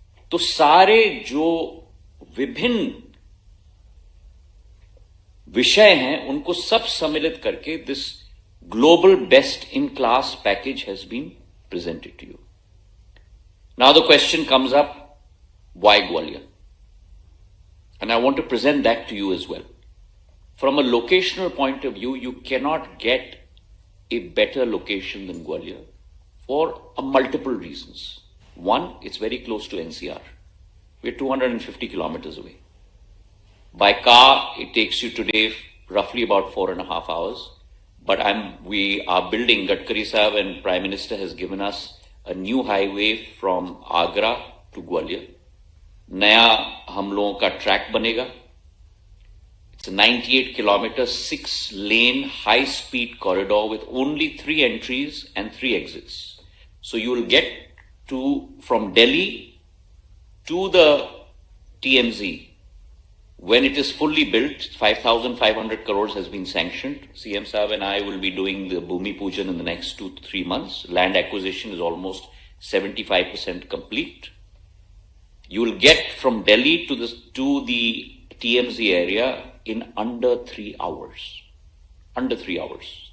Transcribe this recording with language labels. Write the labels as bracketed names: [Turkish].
[Hindi] तो सारे जो विभिन्न विषय हैं उनको सब सम्मिलित करके [English] This global best in class package has been presented to you. Now the question comes up, why Gwalior? And I want to present that to you as well. From a locational point of view, you cannot get a better location than Gwalior for multiple reasons. One, it's very close to NCR. We're 250 kilometers away. By car, it takes you today roughly about 4.5 hours. But we are building, Gadkari Sahab and Prime Minister has given us a new highway from Agra to Gwalior. [Hindi] नया हम लोगों का track बनेगा। [English] It's 98 kilometre 6 lane high speed corridor with only 3 entries and 3 exits. So you will get to from Delhi to the TMZ when it is fully built. 5,500 crores has been sanctioned. CM Saab and I will be doing the Bhumi Pujan in the next 2 to 3 months. Land acquisition is almost 75% complete. You will get from Delhi to the TMZ area in under 3 hours. Under 3 hours.